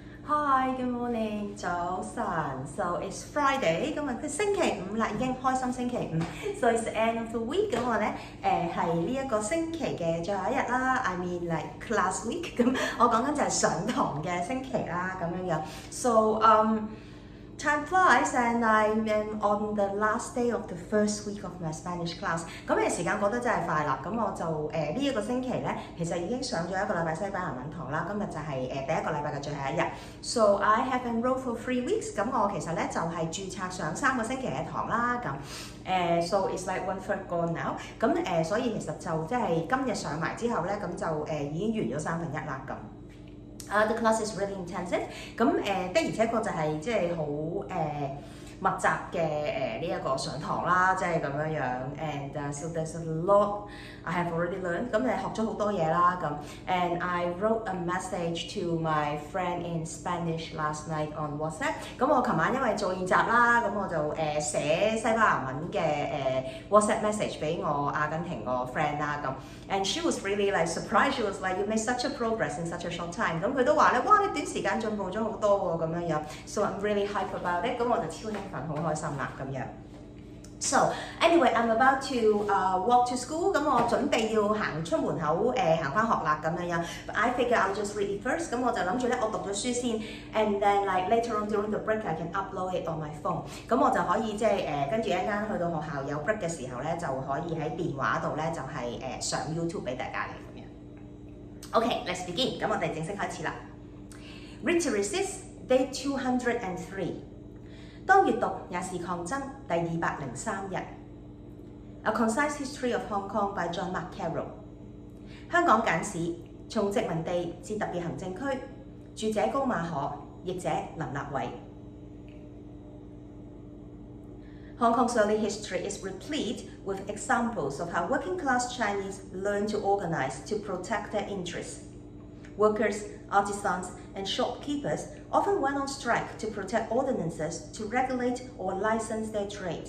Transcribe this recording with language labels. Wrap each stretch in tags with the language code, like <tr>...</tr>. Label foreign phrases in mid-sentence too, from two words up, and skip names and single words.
<en>Hi, good morning，早晨。So it's Friday，</en> <yue>咁啊星期五啦，已經開心星期五。</yue> <en>So it's the end of the week，</en> <yue>咁我咧係呢一個星期嘅最後一日啦。</yue> <en>I mean like class week，</en> <yue>咁我講緊就係上堂嘅星期啦，咁樣樣。</yue> <en>So time flies and I am on the last day of the first week of my Spanish class。</en> <yue>咁嘅時間過得真係快啦。咁我就呢一個星期咧，其實已經上咗一個禮拜西班牙文堂啦。今日就係第一個禮拜嘅最後一日。</yue> <en>So I have enrolled for 3 weeks。</en> <yue>咁我其實咧就係註冊上3個星期嘅堂啦。</yue> <en>咁 so it's like 1/3 gone now。</en> <yue>咁所以其實就即係今日上埋之後咧，咁就已經完咗1/3啦咁。</yue> <en>The class is really intensive。</en> <yue>咁的而且確就係即係好密集嘅呢一個上堂啦，即係咁樣樣。</yue> <en>And so there's a lot I have already learned。</en> <yue>咁學咗好多嘢啦咁。</yue> <en>And I wrote a message to my friend in Spanish last night on WhatsApp。</en> <yue>咁我琴晚因為做練習啦，咁我就寫西班牙文嘅WhatsApp message 俾我阿根廷個 friend 啦咁。</yue> <en>And she was really like surprised. She was like, you made such a progress in such a short time。</en> <yue>咁佢都話咧，哇！你短時間進步咗好多喎，咁樣樣。</yue> <en>So I'm really hyped about it。</en> <yue>咁我就超興奮，好開心啦，咁樣。</yue> <en>So anyway, I'm about to walk to school。</en> <yue>咁我準備要行出門口行翻學啦，咁樣樣。</yue> <en>But I figure I'll just read it first。</en> <yue>咁我就諗住咧，我讀咗書先</yue> <en>，and then like later on during the break I can upload it on my phone。</en> <yue>咁我就可以即係跟住一間去到學校有 break 嘅時候咧，就可以喺電話度咧就係上 YouTube 俾大家嘅咁樣。</yue> <en>Okay, let's begin。</en> <yue>咁我哋正式開始啦。Read to Resist, Day 203。當閱讀也是抗爭，第203 日。A Concise History of Hong Kong by John Carroll。香港簡史，從殖民地至特別行政區，著者高馬可，譯者林立偉。</yue> <en>Hong Kong's early history is replete with examples of how working-class Chinese learned to organize to protect their interests. Workers, artisans, and shopkeepers often went on strike to protect ordinances to regulate or license their trades.</en>